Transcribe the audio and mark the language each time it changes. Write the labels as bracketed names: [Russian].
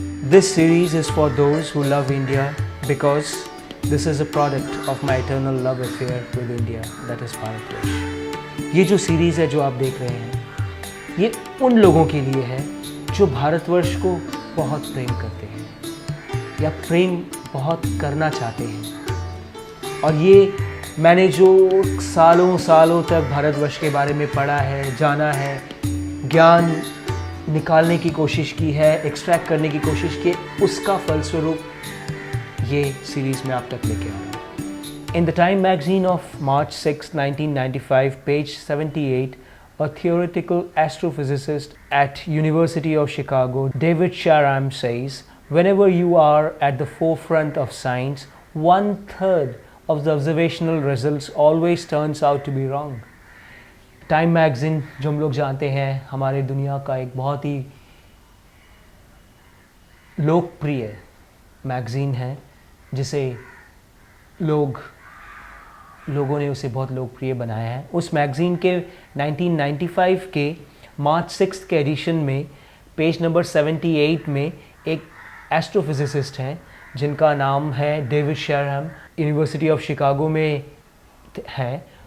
[English] This series is for those who love India because this is a product of my eternal love affair with India, that is Bharatvarsh. [Hindi] ये जो series है जो आप देख रहे हैं ये उन लोगों के लिए है जो भारतवर्ष को बहुत प्रेम करते हैं या प्रेम बहुत करना चाहते हैं। और ये मैंने जो सालों सालों तक भारतवर्ष के बारे में पढ़ा है, जाना है, ज्ञान निकालने की कोशिश की है, एक्सट्रैक्ट करने की कोशिश की, उसका फलस्वरूप ये सीरीज़ में आप तक लेके आया हूँ। [English] In the Time magazine of March 6, 1995, page 78, a theoretical astrophysicist at University of Chicago, David Sharam says, whenever you are at the forefront of science, 1/3 of the observational results always turns out to be wrong. [Hindi] Time magazine जो हम लोग जानते हैं हमारे दुनिया का एक बहुत ही लोकप्रिय मैगज़ीन है जिसे लोगों ने उसे बहुत लोकप्रिय बनाया है। उस मैगज़ीन के 1995 के मार्च 6 के एडिशन में पेज नंबर 78 में एक एस्ट्रोफिजिसिस्ट हैं जिनका नाम है डेविड शेरहम, यूनिवर्सिटी ऑफ शिकागो में हैं।